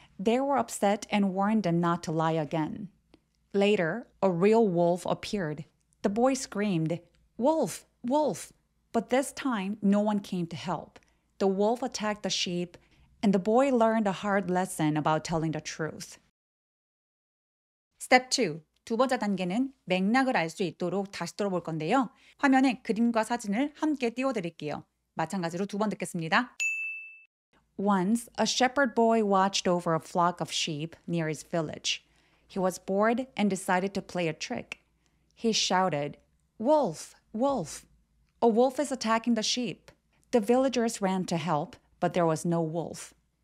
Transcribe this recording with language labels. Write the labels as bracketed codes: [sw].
[en] They were upset and warned them not to lie again. Later, a real wolf appeared. The boy screamed, "Wolf! Wolf!" But this time, no one came to help. The wolf attacked the sheep, and the boy learned a hard lesson about telling the truth. Step 2. [ko] 두 번째 단계는 맥락을 알 수 있도록 다시 들어볼 건데요. 화면에 그림과 사진을 함께 띄워드릴게요. 마찬가지로 두 번 듣겠습니다. [en] Once, a shepherd boy watched over a flock of sheep near his village. He was bored and decided to play a trick. He shouted, "Wolf! Wolf! A wolf is attacking the sheep." The villagers ran to help, but there was no wolf.